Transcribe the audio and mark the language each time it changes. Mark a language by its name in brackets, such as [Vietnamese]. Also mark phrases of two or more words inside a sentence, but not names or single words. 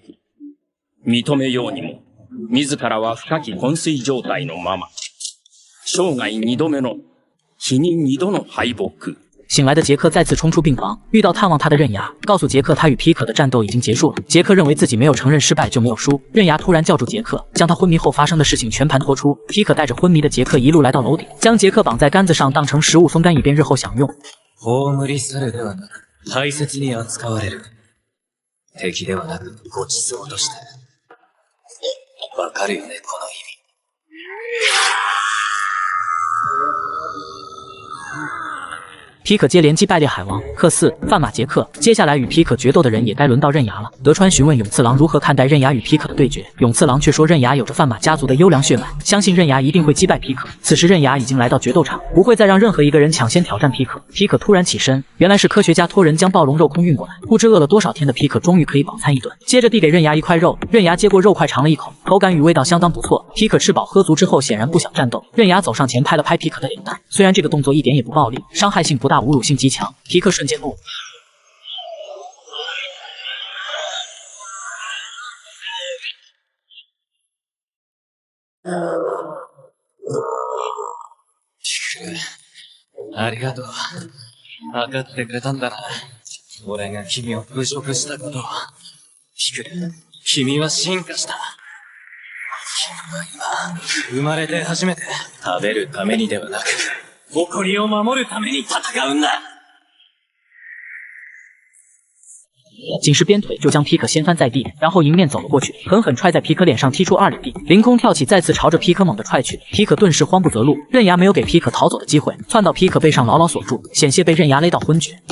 [Japanese] 認めようにも、自らは深き昏睡状態のまま。生涯2度目の、日に2度の敗北。 [Chinese] 醒来的杰克再次冲出病房，遇到探望他的刃牙，告诉杰克他与皮可的战斗已经结束了。杰克认为自己没有承认失败就没有输。刃牙突然叫住杰克，将他昏迷后发生的事情全盘托出。皮可带着昏迷的杰克一路来到楼顶，将杰克绑在杆子上当成食物风干，以便日后享用。 [Japanese] 葬り去るではなく、大切に扱われる。敵ではなく、ごちそうとして。わかるよね、この意味。 [Chinese] 皮可接连击败烈海王、克四、范马杰克，接下来与皮可决斗的人也该轮到刃牙了。德川询问永次郎如何看待刃牙与皮可的对决，永次郎却说刃牙有着范马家族的优良血脉，相信刃牙一定会击败皮可。此时刃牙已经来到决斗场，不会再让任何一个人抢先挑战皮可。皮可突然起身，原来是科学家托人将暴龙肉空运过来，不知饿了多少天的皮可终于可以饱餐一顿。接着递给刃牙一块肉，刃牙接过肉块尝了一口，口感与味道相当不错。皮可吃饱喝足之后显然不想战斗，刃牙走上前拍了拍皮可的脸蛋，虽然这个动作一点也不暴力，伤害性不大，侮辱性极强。皮可瞬间怒了。 [Japanese] ありがとう。分かってくれたんだな。俺が君を侮辱したことを。ピクル、君は進化した。君は今、生まれて初めて食べるためにではなく、誇りを守るために戦うんだ。 [Chinese] 仅是鞭腿就将皮可掀翻在地，然后迎面走了过去，狠狠踹在皮可脸上，踢出2里地，凌空跳起，再次朝着皮可猛地踹去。皮可顿时慌不择路，刃牙没有给皮可逃走的机会，窜到皮可背上牢牢锁住，险些被刃牙勒到昏厥。